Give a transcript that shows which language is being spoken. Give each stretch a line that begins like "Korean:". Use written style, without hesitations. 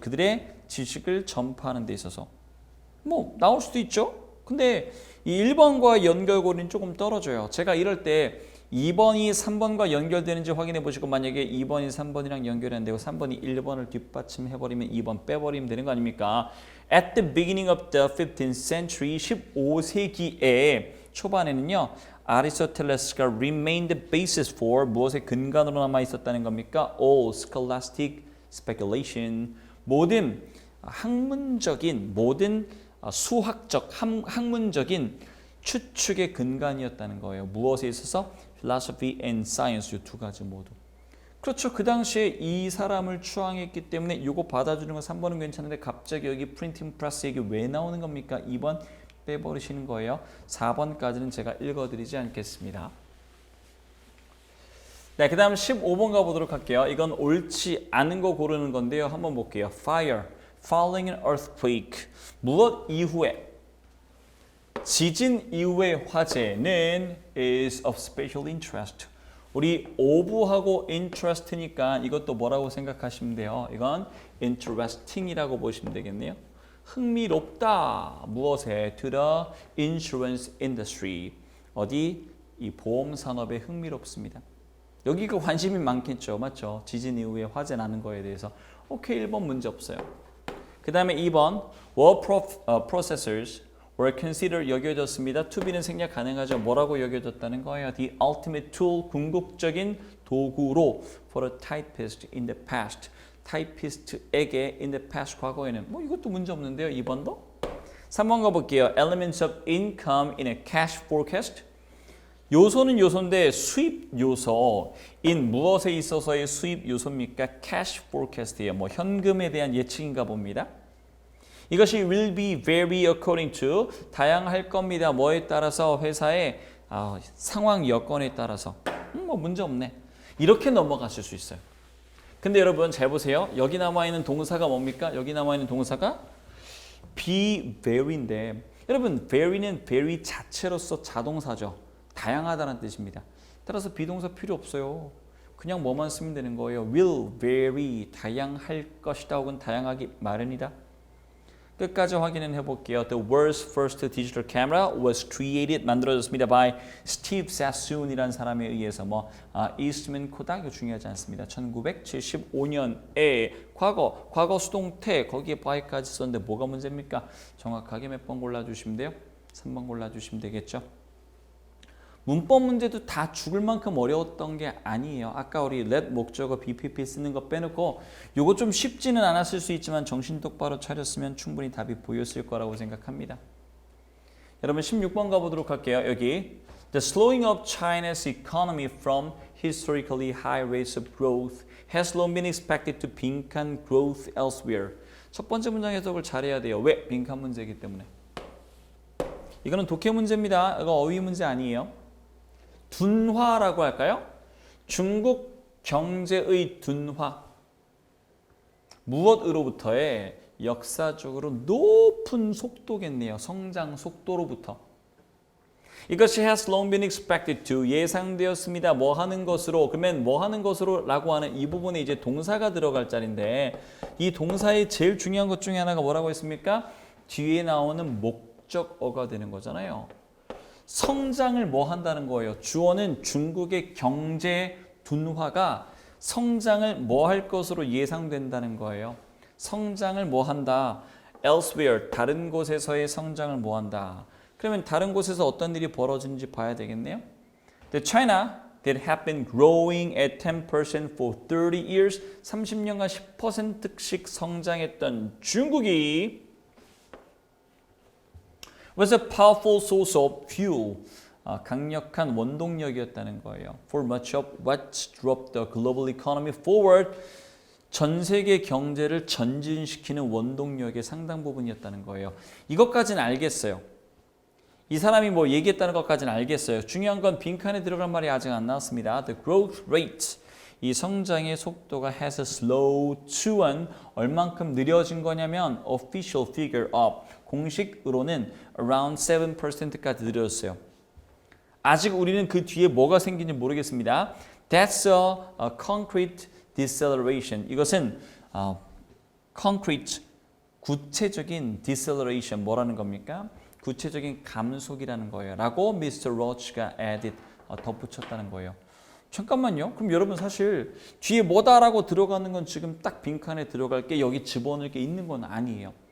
Korean: 그들의 지식을 전파하는 데 있어서 뭐 나올 수도 있죠. 근데 이 1번과 연결고리는 조금 떨어져요. 제가 이럴 때 2번이 3번과 연결되는지 확인해 보시고 만약에 2번이 3번이랑 연결이 안 되고 3번이 1번을 뒷받침해버리면 2번 빼버리면 되는 거 아닙니까?
English: At the beginning of the 15th century,
Korean: 15세기에 초반에는요. 아리스토텔레스가
English: remained the basis for
Korean: 무엇의 근간으로 남아 있었다는 겁니까?
English: All scholastic speculation.
Korean: 모든 학문적인 수학적, 학문적인 추측의 근간이었다는 거예요. 무엇에 있어서?
English: Philosophy and Science
Korean: 이 두 가지 모두. 그렇죠. 그 당시에 이 사람을 추앙했기 때문에 이거 받아주는 건 3번은 괜찮은데 갑자기 여기 프린팅 프레스 얘기 왜 나오는 겁니까? 2번 빼버리시는 거예요. 4번까지는 제가 읽어드리지 않겠습니다. 네, 그 다음 15번 가보도록 할게요. 이건 옳지 않은 거 고르는 건데요. 한번 볼게요.
English: Fire, following an earthquake.
Korean: 무엇 이후에? 지진 이후의 화재는
English: is of special interest.
Korean: 우리 ove하고 interest니까 이것도 뭐라고 생각하시면 돼요. 이건 interesting이라고 보시면 되겠네요. 흥미롭다. 무엇에?
English: To the insurance industry.
Korean: 어디? 이 보험 산업에 흥미롭습니다. 여기가 관심이 많겠죠. 맞죠? 지진 이후에 화재 나는 거에 대해서. 오케이, 1번 문제 없어요. 그 다음에 2번
English: word processors were considered
Korean: 여겨졌습니다. To be는 생략 가능하죠. 뭐라고 여겨졌다는 거예요?
English: The ultimate tool,
Korean: 궁극적인 도구로
English: for a typist in the past.
Korean: 타이피스트에게
English: in the past,
Korean: 과거에는. 뭐 이것도 문제 없는데요. 2번도. 3번 가볼게요.
English: Elements of income in a cash forecast.
Korean: 요소는 요소인데 수입 요소인 무엇에 있어서의 수입 요소입니까? cash forecast예요. 뭐 현금에 대한 예측인가 봅니다.
English: 이것이 will be vary according to
Korean: 다양할 겁니다. 뭐에 따라서? 회사의 상황 여건에 따라서. 뭐 문제 없네. 이렇게 넘어가실 수 있어요. 근데 여러분 잘 보세요. 여기 남아있는 동사가 뭡니까? 여기 남아있는 동사가 be vary인데 여러분 vary는 vary 자체로서 자동사죠. 다양하다는 뜻입니다. 따라서 비동사 필요 없어요. 그냥 뭐만 쓰면 되는 거예요.
English: will vary
Korean: 다양할 것이다 혹은 다양하기 마련이다. 끝까지 확인은 해볼게요.
English: The world's first digital camera was created
Korean: 만들어졌습니다
English: by Steve Sassoon이라는
Korean: 사람에 의해서 이스트맨 코닥 이거 중요하지 않습니다. 1975년에 과거 수동태 거기에 by까지 썼는데 뭐가 문제입니까? 정확하게 몇 번 골라주시면 돼요? 3번 골라주시면 되겠죠. 문법 문제도 다 죽을 만큼 어려웠던 게 아니에요. 아까 우리 let 목적어 BPP 쓰는 거 빼놓고 요거 좀 쉽지는 않았을 수 있지만 정신 똑바로 차렸으면 충분히 답이 보였을 거라고 생각합니다. 여러분 16번 가보도록 할게요.
English: 여기 The slowing of China's economy from historically high rates of growth has long been expected to 빈칸 growth elsewhere.
Korean: 첫 번째 문장 해석을 잘해야 돼요. 왜? 빈칸 문제이기 때문에. 이거는 독해 문제입니다. 이거 어휘 문제 아니에요. 둔화라고 할까요? 중국 경제의 둔화. 무엇으로부터의 역사적으로 높은 속도겠네요. 성장 속도로부터.
English: 이것이 has long been expected to
Korean: 예상되었습니다. 뭐 하는 것으로 그러면 뭐 하는 것으로 라고 하는 이 부분에 이제 동사가 들어갈 자리인데 이 동사의 제일 중요한 것 중에 하나가 뭐라고 했습니까? 뒤에 나오는 목적어가 되는 거잖아요. 성장을 뭐 한다는 거예요. 주어는 중국의 경제 둔화가 성장을 뭐 할 것으로 예상된다는 거예요. 성장을 뭐 한다. elsewhere, 다른 곳에서의 성장을 뭐 한다. 그러면 다른 곳에서 어떤 일이 벌어지는지 봐야 되겠네요.
English: The China that had been growing at 10% for 30 years,
Korean: 30년간 10%씩 성장했던 중국이
English: was a powerful source of fuel.
Korean: 강력한 원동력이었다는 거예요.
English: For much of what drove the global economy forward.
Korean: 전 세계 경제를 전진시키는 원동력의 상당 부분이었다는 거예요. 이것까지는 알겠어요. 이 사람이 뭐 얘기했다는 것까지는 알겠어요. 중요한 건 빈칸에 들어갈 말이 아직 안 나왔습니다.
English: The growth rate.
Korean: 이 성장의 속도가
English: has slowed to는 얼만큼 느려진 거냐면 official figure of
Korean: 공식으로는
English: around 7%까지
Korean: 느려졌어요. 아직 우리는 그 뒤에 뭐가 생긴지 모르겠습니다.
English: That's a concrete deceleration.
Korean: 이것은 concrete 구체적인 deceleration 뭐라는 겁니까? 구체적인 감속이라는 거예요. 라고 Mr. Roach가 added 덧붙였다는 거예요. 잠깐만요. 그럼 여러분 사실 뒤에 뭐다라고 들어가는 건 지금 딱 빈칸에 들어갈 게 여기 집어넣을 게 있는 건 아니에요.